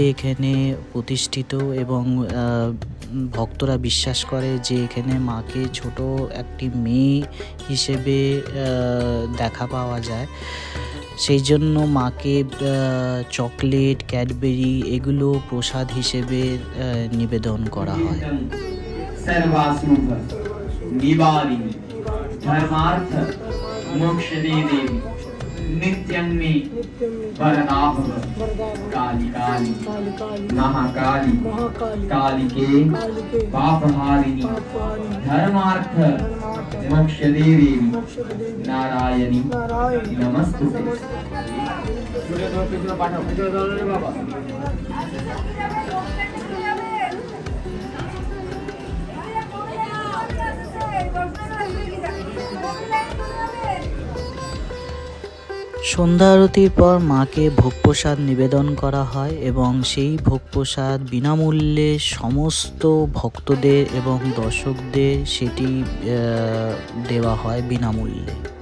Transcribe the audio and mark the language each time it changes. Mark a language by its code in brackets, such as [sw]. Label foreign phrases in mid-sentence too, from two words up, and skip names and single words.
[bn] এখানে প্রতিষ্ঠিত এবং ভক্তরা বিশ্বাস করে যে এখানে মাকে ছোট একটি মেয়ে হিসেবে দেখা পাওয়া যায়, সেই জন্য মাকে চকলেট, ক্যাডবেরি এগুলো প্রসাদ হিসেবে নিবেদন করা হয়। [sa] नित्यन्मे वरदाभ काली काली महाकाली कालिके पापहारिणी धर्मार्थ मोक्षदे देवी नारायणी नमस्तुते। [bn] সন্ধ্যা আরতির পর মাকে ভোগ প্রসাদ নিবেদন করা হয় এবং সেই ভোগ প্রসাদ বিনামূল্যে সমস্ত ভক্তদের এবং দর্শকদের সেটি দেওয়া হয় বিনামূল্যে।